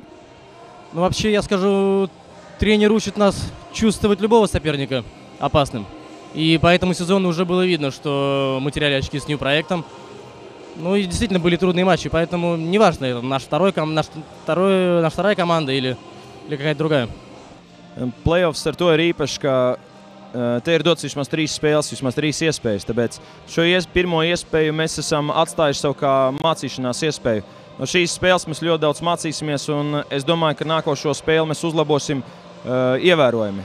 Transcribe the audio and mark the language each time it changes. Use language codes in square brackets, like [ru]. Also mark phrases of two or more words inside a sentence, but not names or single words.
[ru] Ну, вообще, я скажу, тренер учит нас чувствовать любого соперника опасным. И по этому сезону уже было видно, что мы теряли очки с Нью-проектом. Ну и действительно были трудные матчи, поэтому неважно, это наша вторая команда или какая-то другая. [lv] Playoffs ar to ir īpašs, ka te ir dots vismaz 3 spēles, vismaz 3 iespējas. Tāpēc šo pirmo iespēju mēs esam atstājuši sev kā mācīšanās iespēju. No šīs spēles mēs ļoti daudz mācīsimies, un es domāju, ka nākošo spēli mēs uzlabosim ievērojami.